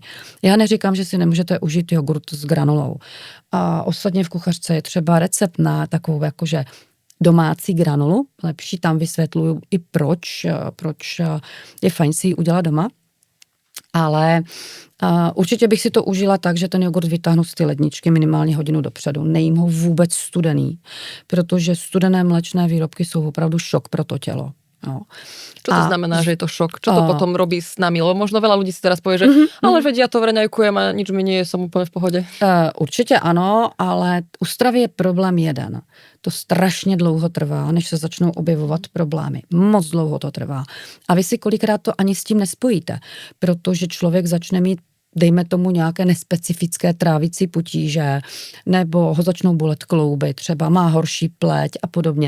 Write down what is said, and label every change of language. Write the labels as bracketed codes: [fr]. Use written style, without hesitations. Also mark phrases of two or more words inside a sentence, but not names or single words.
[cs] Já neříkám, že si nemůžete užít jogurt s granulou. A ostatně v kuchařce je třeba recept na takovou jakože domácí granulu, lepší, tam vysvětluju i proč je fajn si ji udělat doma. Ale určitě bych si to užila tak, že ten jogurt vytáhnu z ty ledničky minimálně hodinu dopředu. Nejím ho vůbec studený, protože studené mléčné výrobky jsou opravdu šok pro to tělo. No. [sk] Čo to znamená, že je to šok? Čo to potom robí s nami? Lebo možno veľa ľudí si teraz povie, že ale veď ja to raňajkujem a nič mi nie je, som úplne v pohode. [cs] Určitě ano, ale u stravy je problém jeden. To strašně dlouho trvá, než se začnou objevovat problémy. Moc dlouho to trvá. A vy si kolikrát to ani s tím nespojíte, protože člověk začne mít dejme tomu nějaké nespecifické trávicí potíže, nebo ho začnou bolet klouby, třeba má horší pleť a podobně.